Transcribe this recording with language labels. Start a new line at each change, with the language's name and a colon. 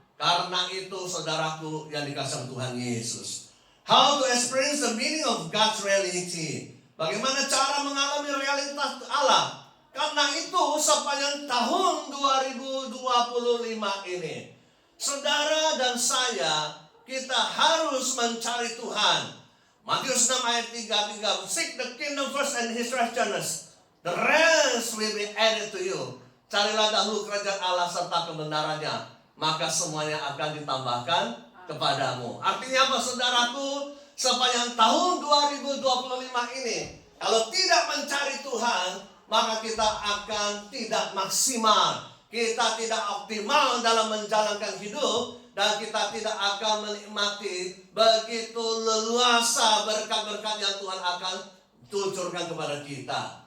Indonesian: Karena itu saudaraku yang dikasihi Tuhan Yesus,
English: how to experience the meaning of God's reality,
Indonesian: bagaimana cara mengalami realitas Allah. Karena itu sepanjang tahun 2025 ini, saudara dan saya, kita harus mencari Tuhan.
English: Matius 6 ayat 33, seek the kingdom first and his righteousness, the rest will be added to you.
Indonesian: Carilah dahulu kerajaan Allah serta kebenarannya, maka semuanya akan ditambahkan kepadamu. Artinya apa saudaraku? Sepanjang tahun 2025 ini, kalau tidak mencari Tuhan, maka kita akan tidak maksimal, kita tidak optimal dalam menjalankan hidup, dan kita tidak akan menikmati begitu leluasa berkat-berkat yang Tuhan akan tuncurkan kepada kita.